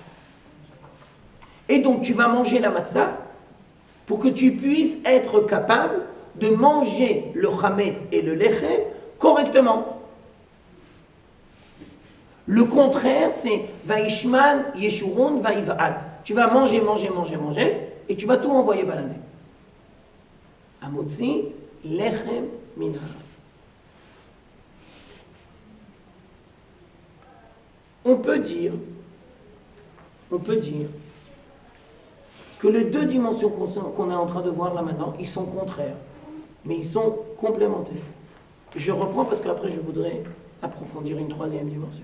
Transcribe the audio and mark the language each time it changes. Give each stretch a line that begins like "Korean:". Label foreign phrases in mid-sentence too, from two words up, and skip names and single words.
French: Et donc, tu vas manger la matzah pour que tu puisses être capable de manger le chametz et le lechem correctement.
Hebrew: Le contraire, c'est וישמן ישורון ויבעט.
French: Tu vas manger, manger, manger, manger, et tu vas tout envoyer balader.
Hebrew: המוציא לחם מן הארץ.
French: On peut dire que les deux dimensions qu'on est en train de voir là maintenant, ils sont contraires, mais ils sont complémentaires. Je reprends parce qu'après je voudrais approfondir une troisième dimension.